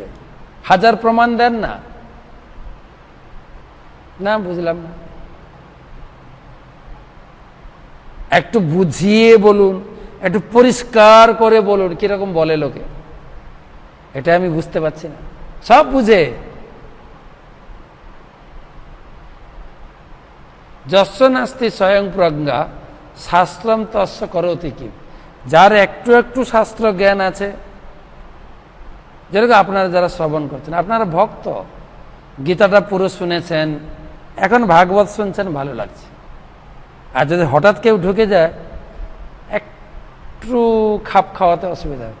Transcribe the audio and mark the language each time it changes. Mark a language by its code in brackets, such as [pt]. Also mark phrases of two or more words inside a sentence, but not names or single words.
[bn] 1000 প্রমাণ দেন না, না বুঝলাম না। একটু বুঝিয়ে বলুন, একটু পরিষ্কার করে বলুন। কিরকম বলে লোকে, এটা আমি বুঝতে পারছি না। সব বুঝে, [sa] যস্য নাস্তি স্বয়ং প্রজ্ঞা শাস্ত্রম তস্য করোতি কি। [bn] যার একটু একটু শাস্ত্র জ্ঞান আছে, যেরকম আপনারা যারা শ্রবণ করছেন, আপনারা ভক্ত, গীতাটা পুরো শুনেছেন, এখন ভাগবত শুনছেন, ভালো লাগছে। আর যদি হঠাৎ কেউ ঢুকে যায়, একটু খাপ খাওয়াতে অসুবিধা হবে।